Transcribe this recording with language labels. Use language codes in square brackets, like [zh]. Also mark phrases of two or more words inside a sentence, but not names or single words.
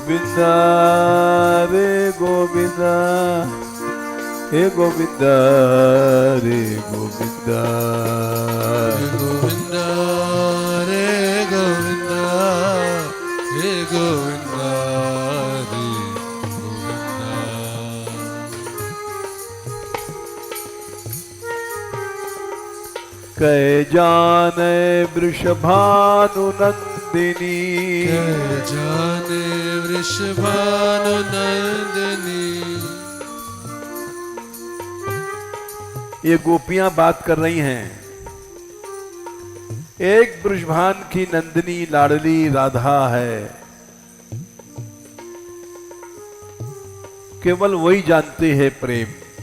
[hi] गोविंदा रे गोविंदा, हे गोविंदा रे गोविंदा, गोविंदा रे गोविंदा, हे गोविंदा रे गोविंदा। कै जाने वृषभानुनंदिनी, कै जाने वृषभानुनंदिनी। ये गोपियां बात कर रही हैं। एक वृषभान की नंदिनी लाडली राधा है, केवल वही जानते हैं प्रेम।